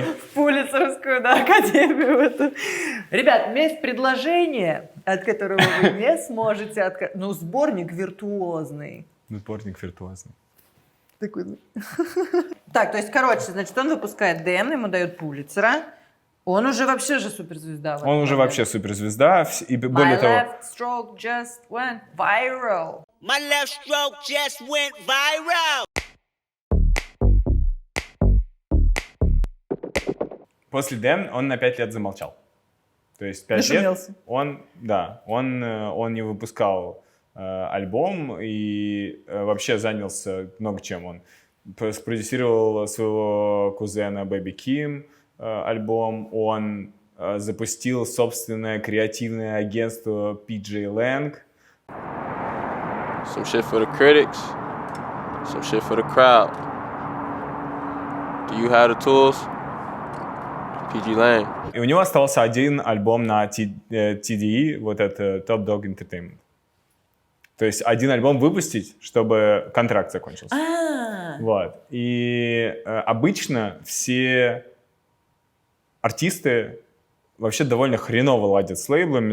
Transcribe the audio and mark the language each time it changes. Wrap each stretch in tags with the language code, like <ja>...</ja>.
<ru>в Пулитцеровскую, да, академию эту. Ребят, у меня есть предложение, от которого вы не сможете отказаться. Ну, сборник виртуозный. сборник виртуозный. Такой. Так, то есть, короче, значит, он выпускает Дэн, ему дают Пулитцера. Он уже вообще же суперзвезда. Он уже вообще суперзвезда. И более</ru> <en>My</en> <ru>того,</ru> <en>left stroke just went viral. My left stroke just went viral.</en> <ru>после Дэн он на 5 лет замолчал. То есть 5 лет Нашумелся. он не выпускал альбом и вообще занялся много чем. Он спродюсировал своего кузена Бэби Ким альбом, он запустил собственное креативное агентство PJ Lang.</ru> <en>Some shit for the critics, some shit for the crowd. Do you have the tools? PG Lang.</en> <ru>И у него оставался один альбом на TDE, вот это Top Dog Entertainment. То есть один альбом выпустить, чтобы контракт закончился. Вот. И обычно все артисты вообще довольно хреново ладят с лейблами.</ru>